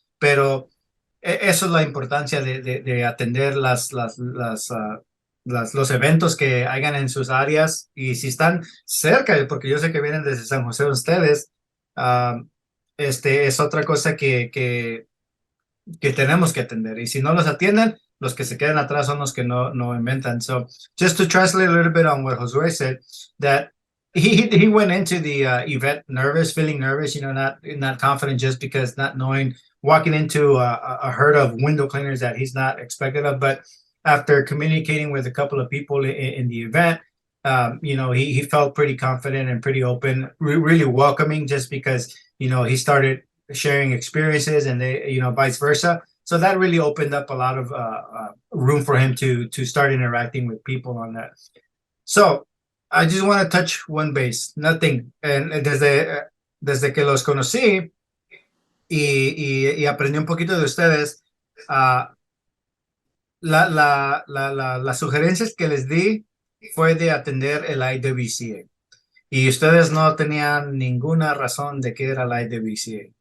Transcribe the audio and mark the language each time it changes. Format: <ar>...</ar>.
<es>Pero eso es la importancia de atender los eventos que hagan en sus áreas, y si están cerca, porque yo sé que vienen desde San José ustedes, es otra cosa que tenemos que atender, y si no los atienden, los que se quedan atrás son los que no inventan.</es> <en>So just to translate a little bit on what Josue said, that he went into the event feeling nervous, not confident, just because not knowing, walking into a herd of window cleaners that he's not expected of. But after communicating with a couple of people in the event, he felt pretty confident and pretty open, really welcoming, just because, he started sharing experiences and they, vice versa. So that really opened up a lot of room for him to start interacting with people on that. So I just want to touch one base, nothing.</en> <es>And desde que los conocí y aprendí un poquito de ustedes, las sugerencias que les di fue de atender el IWCA. Y ustedes no tenían ninguna razón de qué era el IWCA.</es>